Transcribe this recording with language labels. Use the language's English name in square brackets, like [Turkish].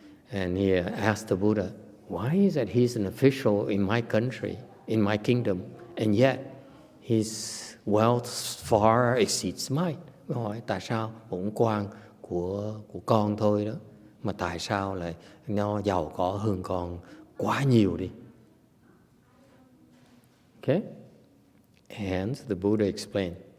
[English] And he asked the Buddha, why is it he's an official in my country, in my kingdom, and yet his wealth far exceeds mine? [Vietnamese] Hỏi tại sao bổn quan của con thôi đó, mà tại sao lại nó giàu có hơn con quá nhiều đi? [English] Okay, and the Buddha explained.